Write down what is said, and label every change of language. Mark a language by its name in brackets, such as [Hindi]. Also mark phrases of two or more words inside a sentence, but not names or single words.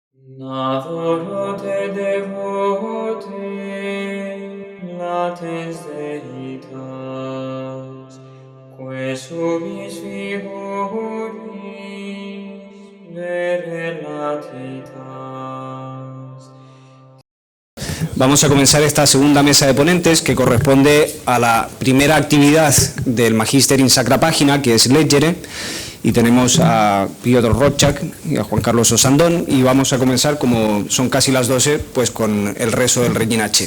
[Latin] Adoro te devote, latens Deitas, que subis figuris vere latitas. [Spanish] Vamos a comenzar esta segunda mesa de ponentes que corresponde a la primera actividad del Magíster in Sacra Pagina, que es Leggere, y tenemos a Piotr Rochak y a Juan Carlos Osandón, y vamos a comenzar, como son casi las 12, pues con el rezo del Regina Coeli.